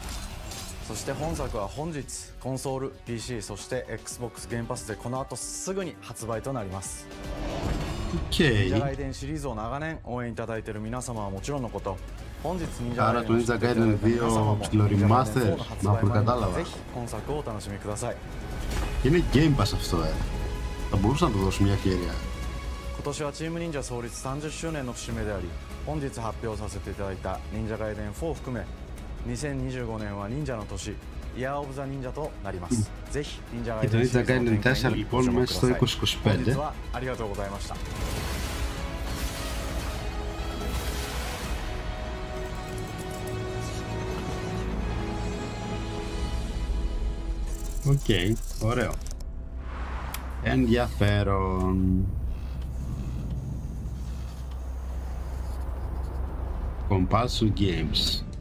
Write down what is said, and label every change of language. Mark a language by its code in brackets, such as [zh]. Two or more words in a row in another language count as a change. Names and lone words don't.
[ja] そして本作は本日コンソール、PC、そして Xbox ゲームパスでこの後すぐに発売となります。忍者ガイデンシリーズを長年応援いただいている皆様はもちろんのこと、本日忍者ガイデンを知っていただいた皆様も忍者ガイデン4の発売前にぜひ本作をお楽しみください。 [el] Είναι Game Pass αυτό, Θα μπορούσα να του δώσω μια ευκαιρία. [ja] 今年はチーム忍者創立30周年の節目であり、本日発表させていただいた忍者ガイデン4を含め2025年は忍者の年、 [en] Year of the [ja] 忍者となります。ぜひ忍者ガイデンシリーズの展開にご注目ください。本日はありがとうございました。 [el] Οκ, ωραίο. Ενδιαφέρον. Compulsory Games.